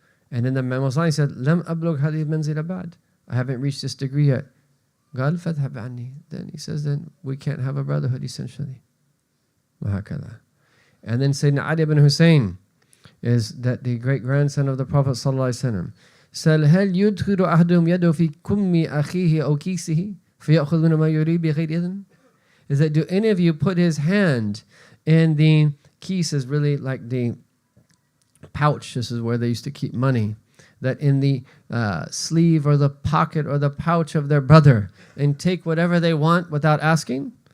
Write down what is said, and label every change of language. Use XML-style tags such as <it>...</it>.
<en>And then the Imam said,</en> <ar>Lam ablugh hadhihi manzila ba'd.</ar> <en>I haven't reached this degree yet.</en> <ar>قال فاذهب عني.</ar> <en>Then he says, then we can't have a brotherhood essentially.</en> <ar>وهكذا.</ar> <en>And then Sayyidina Ali ibn Hussein is that the great grandson of the Prophet ﷺ.</en> <ar>سأل هل يدخل أحدهم يده في كم أخيه أو كيسه فيأخذ من ما يريد بغير إذن?</ar> <en>Is that do any of you put his hand in the keys, is really like the pouch. This is where they used to keep money. That in the sleeve or the pocket or the pouch of their brother and take whatever they want without asking?</en>